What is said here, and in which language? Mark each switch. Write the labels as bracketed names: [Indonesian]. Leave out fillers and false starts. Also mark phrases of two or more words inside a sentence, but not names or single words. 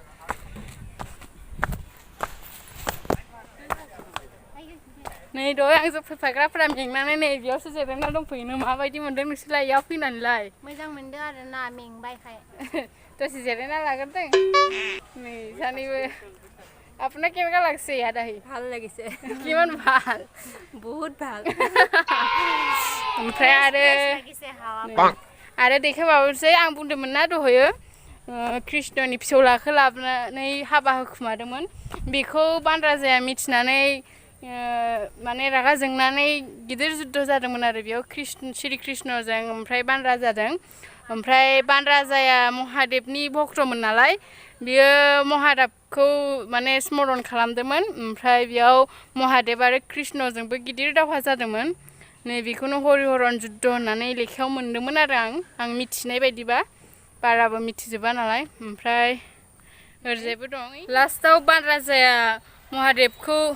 [Bodo] नै दहाय आंजों फैफाग्राफोरा मेंनानै नै बेयावसो जिरायना दंफैयो माबायदि मोनदों नोंसोरलाय इयाव फैनानैलाय मोजां मोनदों आरोना मेंबायखाय दसे जिरायना लाग्रोदों नै सानैबो [Assamese] আপনার কেনেকা লাগছে ইয়াত আহি ভাল লাগিছে কিমান ভাল বহুত ভাল [Bodo] ओमफ्राय आरो देखायबावनोसै आं बुंदोंमोन ना दहायो कृष्णनि फिसौलाखौ लाबोनानै हाबा होखुमादोंमोन बेखौ बान राजाया मिथिनानै माने रागा जोंनानै गिदिर जुद्ध जादोंमोन आरो बेयाव श्री कृष्णजों ओमफ्राय बान राजाजों ओमफ्राय बान राजाया महादेबनि भक्तमोन नालाय बियो महादेबखौ माने स्मरण खालामदोंमोन ओमफ्राय बेयाव महादेब आरो कृष्णजोंबो गिदिर दावहा जादोंमोन नै बेखौनो हरिहरन जुद्ध होननानै लेखायाव मोन्दोंमोन आरो आं मिथिनाय बायदिबा बाराबो मिथिजोबा नालाय ओमफ्राय ओरैजायबो दं लास्टआव बान राजाया महादेबखौ